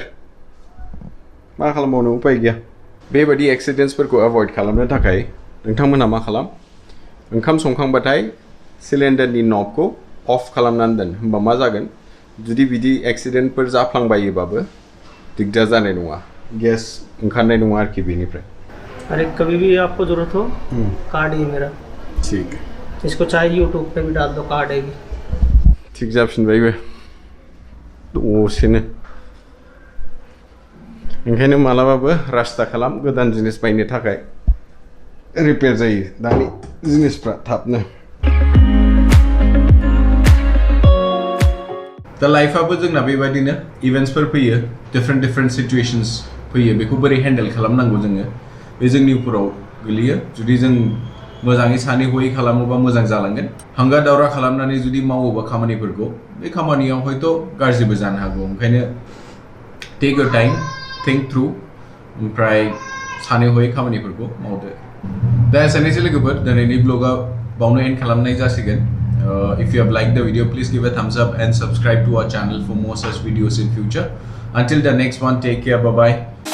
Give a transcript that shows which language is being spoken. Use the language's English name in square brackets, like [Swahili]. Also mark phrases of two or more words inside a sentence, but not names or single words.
[Bodo] मा खालामबावनो उफाय गैया. बेबायदि एक्सिडेन्ट्सफोरखौ एभयड खालामनो थाखाय नोंथांमोनहा मा खालाम, ओंखाम संखांबाथाय सिलिन्डारनि नबखौ अफ खालामनानै दोन. होमबा मा जागोन, जुदि बिदि एक्सिडेन्टफोर जाफ्लांबायोबाबो दिगदार जानाय नङा, गेस ओंखारनाय नङा आरोखि बेनिफ्राय. [Hindi] अरे कभी भी आपको जरूरत हो कार्ड ही है मेरा. ठीक. इसको चाहे यूट्यूब पे भी डाल दो, कार्ड है भी. [Bodo] थिग जाफिनबायबो दसेनो. ओंखायनो मालाबाबो रास्ता खालाम गोदान जिनिस बायनो थाखाय. रिपेयार जायो दानि जिनिसफ्रा थाबनो. दा लाइफआबो जोंना बेबायदिनो इभेन्ट्सफोर फैयो, [English] different situations [Bodo] फैयो. बेखौ बोरै हेन्डेल खालामनांगौ जोङो बे जोंनि उपराव गोलैयो. जुदि जों मोजाङै सानै हयै खालामोबा मोजां जालांगोन. हांगा दावरा खालामनानै जुदि मावोबा खामानिफोरखौ बे खामानियाव हयथ' गाज्रिबो जानो हागौ. ओंखायनो [English] take your time, think through, [Bodo] ओमफ्राय सानै हयै खामानिफोरखौ मावदो. दा एसेनोसै लोगोफोर, दिनैनि ब्लगा बावनो एन्ड खालामनाय जासिगोन. [English] If you have liked the video, please give a thumbs up and subscribe to our channel for more such videos in future. Until the next one, take care, bye bye.